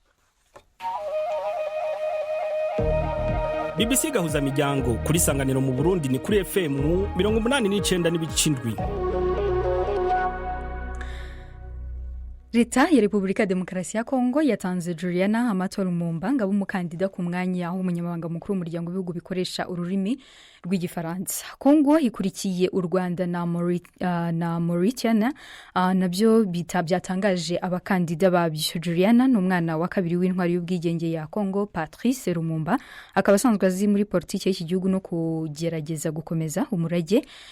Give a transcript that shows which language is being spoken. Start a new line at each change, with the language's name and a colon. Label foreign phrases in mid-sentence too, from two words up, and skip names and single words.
Kinyarwanda: BBC gahuza miryango kuri Sanganiro mu Burundi ni kuri FM 89.7. Leta ya Repubulika ya Demokarasi ya Kongo yatanze Juliana Amato Lumumba ngabo umukandida ku mwanya w'umunyamabanga mukuru w'umuryango w'ibihugu bikoresha ururimi rw'igifaransa. Kongo ikurikiye u Rwanda na Mauritania nabyo byatangaje abakandida babyo. Juliana ni umwana wa kabiri w'intwari y'ubwigenge ya Kongo, Patrice Lumumba, akaba asanzwe azi muri politiki y'iki gihugu no kugerageza gukomeza umurage wa Seni.